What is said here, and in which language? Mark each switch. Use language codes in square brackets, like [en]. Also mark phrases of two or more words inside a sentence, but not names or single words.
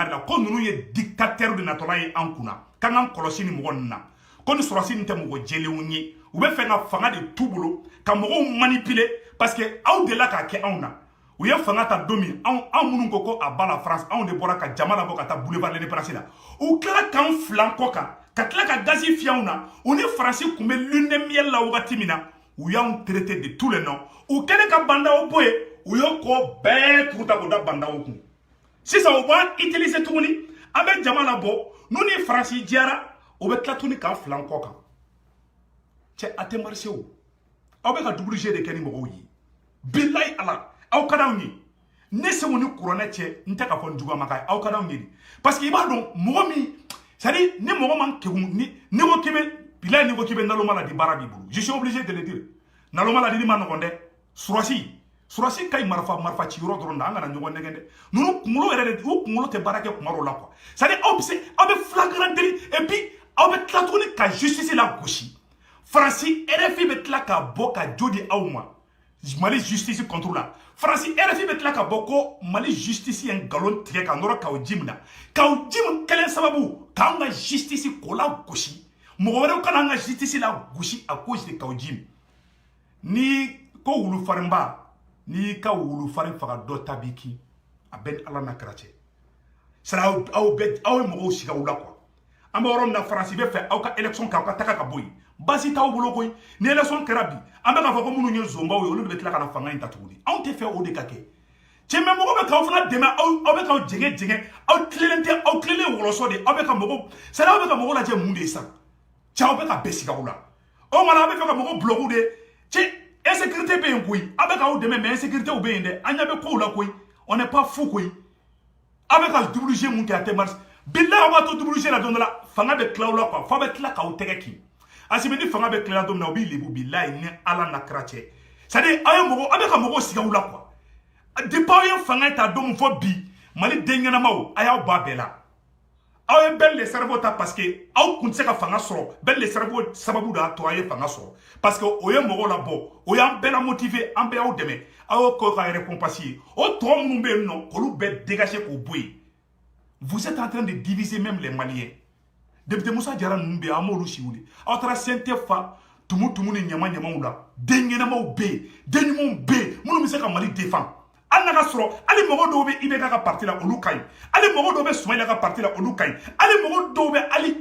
[bm] de la ko ninnu ye dictateur de natɔla ye an kunna k'an k'an kɔlɔsi ni mɔgɔ ninnu na ko ni sɔrɔsi nin tɛ mɔgɔ jɛlenw ye u bɛ fɛ ka fanga de t'u bolo ka mɔgɔw manipuler [fr] parce que [bm] aw de la k'a kɛ anw na u ye fanga ta don min anw minnu ko a ba la France anw de bɔra ka jama labɔ ka taa boulevard de l'Indépendance la u tila k'an filan kɔ kan ka tila ka gazi fiyɛ anw na u ni Faransi tun bɛ [fr] lune de miel [bm] la wagati min na u y'anw [fr] traité de tous les noms [bm] u kɛlen ka bandaw bɔ yen u y'o kɔ bɛɛ turu ta k'o da bandaw kun sisan u b'an utiliser tuguni an bɛ jama labɔ n'u ni Faransi jɛra u bɛ tila tuguni k'an filan kɔ kan cɛ a tɛ marché o aw bɛ ka [fr] double jeu [bm] de kɛ ni mɔgɔw ye bilayi ala aw ka d'anw ye ne segu ni kuranɛ cɛ n tɛ ka fɔ n juguma ka aw ka d'anw ye [fr] parce que [bm] i b'a dɔn mɔgɔ min [fr] c'est à dire [bm] ni mɔgɔ man kegun ni ko k'i bɛ bilayi ni ko k'i bɛ naloma la di baara b'i bolo [fr] je suis obligé de le dire [bm] naloma la di ma nɔgɔn dɛ surasi ka ɲi marifa ci yɔrɔ dɔrɔn na an kana ɲɔgɔn nɛgɛn dɛ ninnu kunkolo yɛrɛ de u kunkolo tɛ baara kɛ kuma dɔw la [fr] quoi c'est à dire [bm] aw bɛ [fr] flagrant délit et puis [bm] aw bɛ tila tuguni ka justice la gosi Faransi RFI bɛ tila ka bɔ ka jo di aw ma Mali justice [fr] contre la [bm] Faransi RFI bɛ tila ka bɔ ko Mali justice ye nkalon tigɛ ka nɔrɔ Kaojim na Kaojim kɛlen sababu k'anw ka justice k'o la gosi mɔgɔ wɛrɛw kana an ka justice la gosi [fr] à cause de [bm] Kaojim ni ko wulufarinba n'i ka wulufarin faga dɔ ta b'i kin a bɛ ni Ala n'a kira cɛ sara aw ye mɔgɔw siga u la quoi an bɛ yɔrɔ min na Faransi bɛ fɛ aw ka élection kɛ aw ka taga ka bɔ yen basi t'aw bolo koyi ni élection kɛra bi an bɛ k'a fɔ ko minnu ye zonbaw ye olu de bɛ tila ka na fanga in ta tuguni anw tɛ fɛ o de ka kɛ cɛ mɛ mɔgɔ bɛ k'aw fana dɛmɛ aw bɛ k'aw jɛngɛ aw tilelen tɛ aw tilelen wɔlɔsɔ de aw bɛ ka mɔgɔw sari aw bɛ ka mɔgɔw lajɛ mun de ye sisan cɛ aw bɛ ka bɛɛ siga aw la o kumana aw bɛ fɛ ka mɔgɔw bloquer de cɛ insécurité bɛ yen koyi aw bɛ k'aw dɛmɛ [fr] mais insécurité [bm] bɛ yen dɛ an ɲɛ bɛ kow la koyi [fr] on n'est pas fou [bm] koyi aw bɛ ka [fr] double jeu [bm] mun kɛ a tɛ marche bilahi aw b'a to [fr] double jeu [bm] la don dɔ la fanga bɛ tila aw la quoi f'a bɛ tila k'aw tɛgɛ kin Assimi ni fanga bɛ tila don min na u b'i lebu bilahi ni Ala n'a kira cɛ [fr] c'est à dire [bm] aw bɛ ka mɔgɔw siga aw la quoi depuis aw ye fanga ta don min fɔ bi Mali den ɲɛnamaw a y'aw bɔ a bɛɛ la aw ye bɛɛ [fr] le cerveau [bm] ta [fr] parce que [bm] aw kun tɛ se ka fanga sɔrɔ bɛɛ [fr] le cerveau [bm] sababu de y'a to aw ye fanga sɔrɔ [fr] parce que [bm] o ye mɔgɔw labɔ o y'an bɛɛ la motiver an bɛɛ y'aw dɛmɛ aw y'o kɛ ka récompense ye o tɔ minnu bɛ yen nɔ k'olu bɛɛ dégager k'o bɔ yen [fr] vous êtes en train de diviser même les Maliens [bm] député Moussa Diarra ninnu bɛ yen an m'olu si wuli aw taara CNT fa tumu ni ɲamaw la den ɲɛnamaw bɛ yen den ɲumanw bɛ yen minnu bɛ se ka Mali défendre hali n'a ka sɔrɔ hali mɔgɔ dɔw bɛ IBK ka parti la olu ka ɲi hali mɔgɔ dɔw bɛ Soumaïla ka parti la olu ka ɲi hali mɔgɔ dɔw bɛ